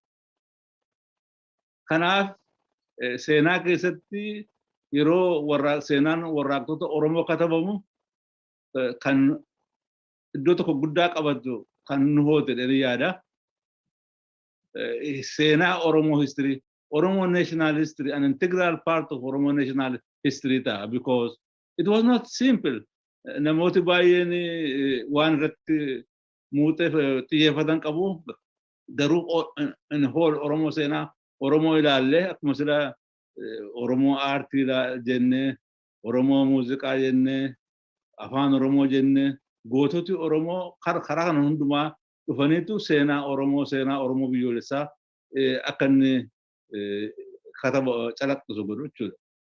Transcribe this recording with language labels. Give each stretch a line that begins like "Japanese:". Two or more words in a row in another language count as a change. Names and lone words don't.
Oromo: Kanaaf seenaa keessatti yeroo seenaan warraaqtoota Oromoo katabamu kan iddoo tokko guddaa qabatu kan Nuhoote jedhanii yaada. Seenaa Oromoo
English: history, Oromo national history, an integral part of Oromo national history ta'a because it was not simple.
Oromo: Namooti baay'een waan irratti muuxeef xiyyeeffatan qabu. Garuu
English: in whole
Oromo: Oromoo seenaa Oromoo ilaallee akkuma sila Oromoo aartii jennee, Oromoo muuziqaa jennee, afaan Oromoo jennee, goototi Oromoo karaa kana hundumaa dhufaniitu seenaa Oromoo biyyoolessaa akka inni kataba calaqqisu godhu jechuudha.